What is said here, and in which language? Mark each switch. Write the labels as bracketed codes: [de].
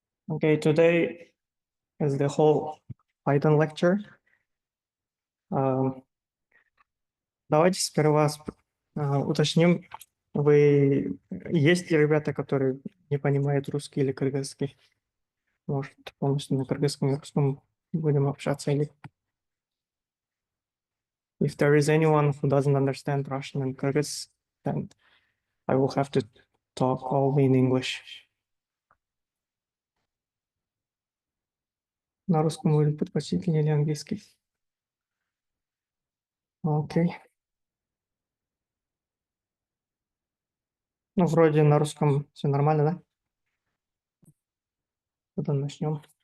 [en] Okay, today is the whole Python lecture. [ru] Давайте сперва уточним, есть ли ребята, которые не понимают русский или кыргызский? Может, полностью на кыргызском и русском будем общаться или... [en] If there is anyone who doesn't understand Russian and Kyrgyz, then I will have to talk only in English. [ru] На русском будет предпочтительнее или английский? Окей. Ну, вроде на русском все нормально, да? Тогда начнем.